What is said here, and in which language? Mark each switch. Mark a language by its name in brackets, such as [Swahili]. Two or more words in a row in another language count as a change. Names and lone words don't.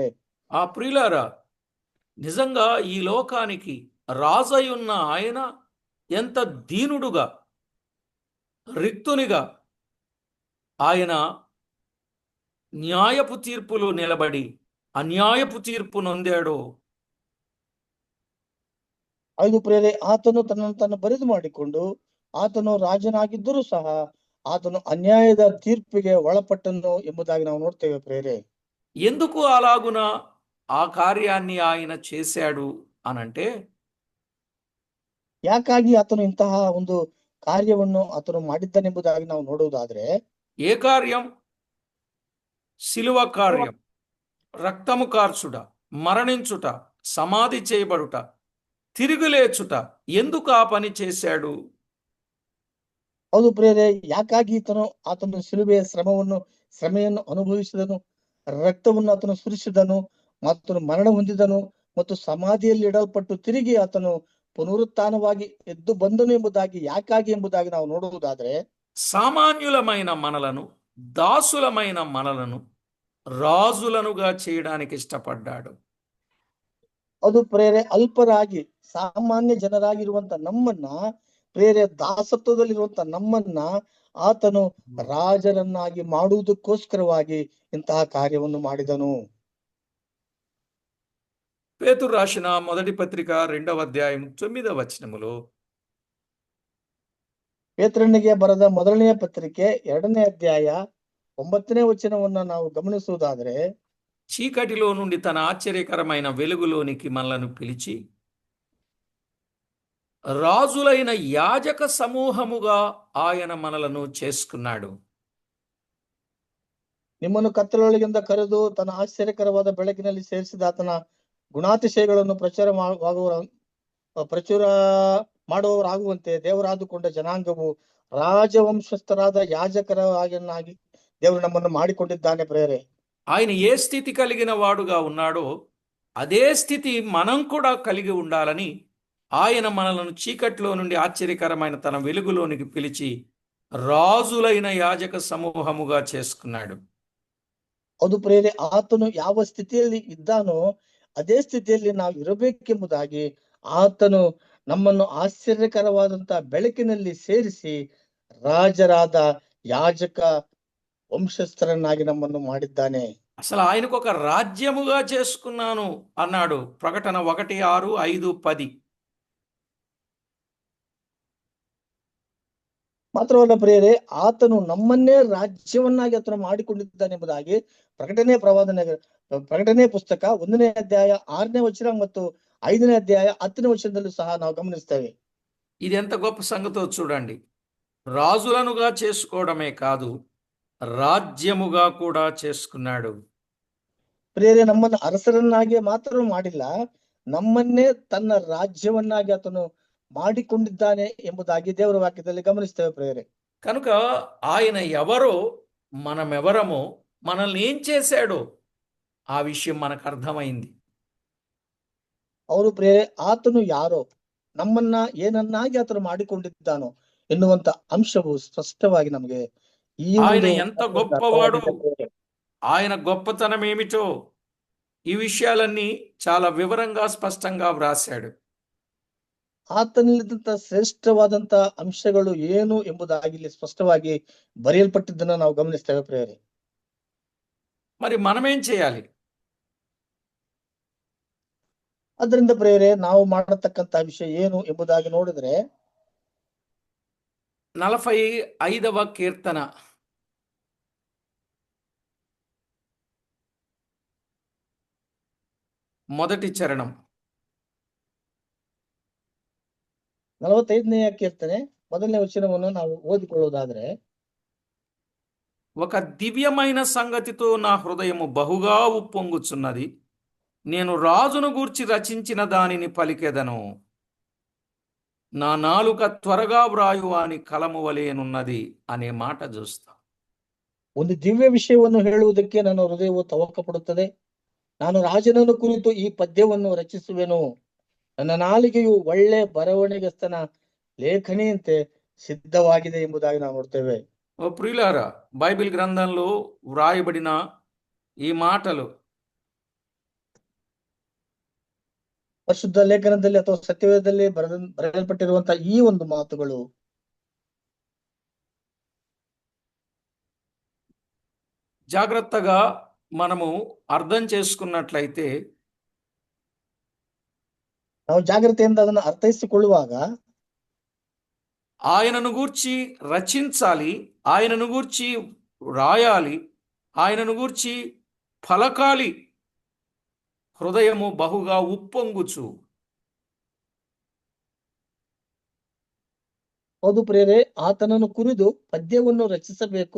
[Telugu] ఆ ప్రియులారా, నిజంగా ఈ లోకానికి రాజై ఉన్న ఆయన ఎంత దీనుడుగా, రిక్తునిగా ఆయన న్యాయపు తీర్పులు నిలబడి అన్యాయపు తీర్పు నొందాడో. [Kannada] ಐದು ಪ್ರೇರೆ, ಆತನು ತನ್ನನ್ನು ಬರಿದು ಮಾಡಿಕೊಂಡು ಆತನು ರಾಜನಾಗಿದ್ದರೂ ಸಹ ಆತನು ಅನ್ಯಾಯದ ತೀರ್ಪಿಗೆ ಒಳಪಟ್ಟನು ಎಂಬುದಾಗಿ ನಾವು ನೋಡ್ತೇವೆ ಪ್ರೇರೆ. [Telugu] ఎందుకు అలాగున ఆ కార్యాన్ని ఆయన చేశాడు అనంటే, [Kannada] ಯಾಕಾಗಿ ಆತನು ಇಂತಹ ಒಂದು ಕಾರ್ಯವನ್ನು ಆತನು ಮಾಡಿದ್ದನೆಂಬುದಾಗಿ ನಾವು ನೋಡುವುದಾದ್ರೆ, [Telugu] ఏ కార్యం? శిలువ కార్యం, రక్తము కార్చుట, మరణించుట, సమాధి చేయబడుట, తిరుగులేచుట. ఎందుకు ఆ పని చేశాడు? [Kannada] ಹೌದು ಪ್ರೇರೆ, ಯಾಕಾಗಿ ಆತನು ಶಿಲುಬೆಯ ಶ್ರಮೆಯನ್ನು ಅನುಭವಿಸಿದನು, ರಕ್ತವನ್ನು ಆತನು ಸುರಿಸಿದನು, ಮತ್ತು ಮರಣ ಹೊಂದಿದನು, ಮತ್ತು ಸಮಾಧಿಯಲ್ಲಿ ಇಡಲ್ಪಟ್ಟು ತಿರುಗಿ ಆತನು ಪುನರುತ್ಥಾನವಾಗಿ ಎದ್ದು ಬಂದನು ಎಂಬುದಾಗಿ ಯಾಕಾಗಿ ಎಂಬುದಾಗಿ ನಾವು ನೋಡುವುದಾದ್ರೆ, [Telugu] సామాన్యులమైన మనలను, దాసులమైన మనలను రాజులనుగా చేయడానికి ఇష్టపడ్డాడు. [Kannada] ಅದು ಪ್ರೇರೆ, ಅಲ್ಪರಾಗಿ ಸಾಮಾನ್ಯ ಜನರಾಗಿರುವಂತ ನಮ್ಮನ್ನ, ಪ್ರೇರೆ ದಾಸತ್ವದಲ್ಲಿರುವಂತ ನಮ್ಮನ್ನ ಆತನು ರಾಜರನ್ನಾಗಿ ಮಾಡುವುದಕ್ಕೋಸ್ಕರವಾಗಿ ಇಂತಹ ಕಾರ್ಯವನ್ನು ಮಾಡಿದನು. [Telugu] పేతురు రాసిన మొదటి పత్రిక 2వ అధ్యాయం 9వ వచనములో, [Kannada] ಪೇತ್ರನಿಗೆ ಬರೆದ ಮೊದಲನೆಯ ಪತ್ರಿಕೆ 2ನೇ ಅಧ್ಯಾಯ 9ನೇ ವಚನವನ್ನ ನಾವು ಗಮನಿಸುವುದಾದ್ರೆ, [Telugu] చీకటిలో నుండి తన ఆశ్చర్యకరమైన వెలుగులోనికి మనలను పిలిచి రాజులైన యాజక సమూహముగా ఆయన మనలను చేసుకున్నాడు. [Kannada] ನಿಮ್ಮನ್ನು ಕತ್ತಲೊಳಗಿಂದ ಕರೆದು ತನ್ನ ಆಶ್ಚರ್ಯಕರವಾದ ಬೆಳಕಿನಲ್ಲಿ ಸೇರಿಸಿದ ಆತನ ಗುಣಾತಿಶಯಗಳನ್ನು ಪ್ರಚುರ ಮಾಡುವವರಾಗುವಂತೆ ದೇವರಾದುಕೊಂಡ ಜನಾಂಗವು ರಾಜವಂಶಸ್ಥರಾದ ಯಾಜಕರಾಗಿ ದೇವರು ನಮ್ಮನ್ನು ಮಾಡಿಕೊಂಡಿದ್ದಾನೆ ಪ್ರೇರೆ. [Telugu] ఆయన ఏ స్థితి కలిగిన వాడుగా ఉన్నాడో అదే స్థితి మనం కూడా కలిగి ఉండాలని ఆయన మనలను చీకట్లో నుండి ఆశ్చర్యకరమైన తన వెలుగులోనికి పిలిచి రాజులైన యాజక సమూహముగా చేసుకున్నాడు. [Kannada] ಅದು ಪ್ರೇರೆ, ಆತನು ಯಾವ ಸ್ಥಿತಿಯಲ್ಲಿ ಇದ್ದಾನೋ ಅದೇ ಸ್ಥಿತಿಯಲ್ಲಿ ನಾವು ಇರಬೇಕೆಂಬುದಾಗಿ ಆತನು ನಮ್ಮನ್ನು ಆಶ್ಚರ್ಯಕರವಾದಂತ ಬೆಳಕಿನಲ್ಲಿ ಸೇರಿಸಿ ರಾಜರಾದ ಯಾಜಕ ವಂಶಸ್ಥರನ್ನಾಗಿ ನಮ್ಮನು ಮಾಡಿದ್ದಾನೆ. [Telugu] అసలు ఆయనకు ఒక రాజ్యముగా చేసుకున్నాను అన్నాడు. ప్రకటన 1:6, 5, 10. [Kannada] ಮಾತ್ರವಲ್ಲ ಪ್ರಿಯರೇ, ಆತನು ನಮ್ಮನ್ನೇ ರಾಜ್ಯವನ್ನಾಗಿ ಆತನು ಮಾಡಿಕೊಂಡಿದ್ದಾನೆ ಎಂಬುದಾಗಿ ಪ್ರಕಟಣೆ ಪುಸ್ತಕ 1ನೇ ಅಧ್ಯಾಯ 6ನೇ ವಚನ ಮತ್ತು 5ನೇ ಅಧ್ಯಾಯ 10ನೇ ವಚನದಲ್ಲೂ ಸಹ ನಾವು ಗಮನಿಸ್ತೇವೆ. [Telugu] ఇది ఎంత గొప్ప సంగతో చూడండి. రాజులనుగా చేసుకోవడమే కాదు, రాజ్యముగా కూడా చేసుకున్నాడు. [Kannada] ಪ್ರಿಯರೇ, ನಮ್ಮನ್ನು ಅರಸರನ್ನಾಗಿ ಮಾತ್ರ ಮಾಡಿಲ್ಲ, ನಮ್ಮನ್ನೇ ತನ್ನ ರಾಜ್ಯವನ್ನಾಗಿ ಆತನು ಮಾಡಿಕೊಂಡಿದ್ದಾನೆ ಎಂಬುದಾಗಿ ದೇವರ ವಾಕ್ಯದಲ್ಲಿ ಗಮನಿಸ್ತೇವೆ ಪ್ರಿಯರೇ. [Telugu] కనుక ఆయన ఎవరో, మనమెవరమో, మనల్ని ఏం చేశాడో ఆ విషయం మనకు అర్థమైంది. [Kannada] ಅವರು ಪ್ರಿಯರೇ, ಆತನು ಯಾರೋ, ನಮ್ಮನ್ನ ಏನನ್ನಾಗಿ ಆತನು ಮಾಡಿಕೊಂಡಿದ್ದಾನೋ ಎನ್ನುವಂತ ಅಂಶವು ಸ್ಪಷ್ಟವಾಗಿ ನಮಗೆ [Telugu] ఆయన ఎంత గొప్పవాడు, ఆయన గొప్పతనం ఏమిటో ఈ విషయాలన్నీ చాలా వివరంగా స్పష్టంగా వ్రాశాడు. [Kannada] ಆತನಲ್ಲಿದ್ದಂತ ಶ್ರೇಷ್ಠವಾದಂತ ಅಂಶಗಳು ಏನು ಎಂಬುದಾಗಿ ಇಲ್ಲಿ ಸ್ಪಷ್ಟವಾಗಿ ಬರೆಯಲ್ಪಟ್ಟಿದ್ದನ್ನ ನಾವು ಗಮನಿಸ್ತೇವೆ ಪ್ರಿಯರೇ. [Telugu] మరి మనమేం చేయాలి? [Kannada] ಅದರಿಂದ ಪ್ರಿಯರೇ, ನಾವು ಮಾಡತಕ್ಕಂತ ವಿಷಯ ಏನು ಎಂಬುದಾಗಿ ನೋಡಿದ್ರೆ [Telugu] 45వ కీర్తన మొదటి చరణం. [Kannada] 45ನೇ ಕೀರ್ತನೆ ಮೊದಲನೇ ವಚನವನ್ನು ನಾವು ಓದಿಕೊಳ್ಳುವುದಾದ್ರೆ, [Telugu] ఒక దివ్యమైన సంగతితో నా హృదయము బహుగా ఉప్పొంగుచున్నది. నేను రాజును గూర్చి రచించిన దానిని పలికెదను. నా నాలుక త్వరగా వ్రాయువాని కలము వలెనున్నది అనే మాట చూస్తాం. [Kannada] ಒಂದು ದಿವ್ಯ ವಿಷಯವನ್ನು ಹೇಳುವುದಕ್ಕೆ ನನ್ನ ಹೃದಯವು ತವಕ ಪಡುತ್ತದೆ. ನಾನು ರಾಜನನ್ನು ಕುರಿತು ಈ ಪದ್ಯವನ್ನು ರಚಿಸುವೆನು. ನನ್ನ ನಾಲಿಗೆಯು ಒಳ್ಳೆ ಬರವಣಿಗೆಸ್ತನ ಲೇಖನಿಯಂತೆ ಸಿದ್ಧವಾಗಿದೆ ಎಂಬುದಾಗಿ ನಾವು ನೋಡ್ತೇವೆ. [Telugu] ఓ ప్రియులారా, బైబిల్ గ్రంథంలో వ్రాయబడిన ఈ మాటలు [Kannada] ಪರಿಶುದ್ಧ ಲೇಖನದಲ್ಲಿ ಅಥವಾ ಸತ್ಯವೇದದಲ್ಲಿ ಬರೆಯಲ್ಪಟ್ಟಿರುವಂತಹ ಈ ಒಂದು ಮಾತುಗಳು [Telugu] జాగ్రత్తగా మనము అర్థం చేసుకున్నట్లయితే [Kannada] ನಾವು ಜಾಗ್ರತೆಯಿಂದ ಅದನ್ನು ಅರ್ಥೈಸಿಕೊಳ್ಳುವಾಗ [Telugu] ఆయనను గూర్చి రచించాలి, ఆయనను గూర్చి రాయాలి, ఆయనను గూర్చి పలకాలి. హృదయము బహుగా ఉప్పొంగుచు. [Kannada] ಹೌದು ಪ್ರಿಯರೇ, ಆತನನ್ನು ಕುರಿತು ಪದ್ಯವನ್ನು ರಚಿಸಬೇಕು.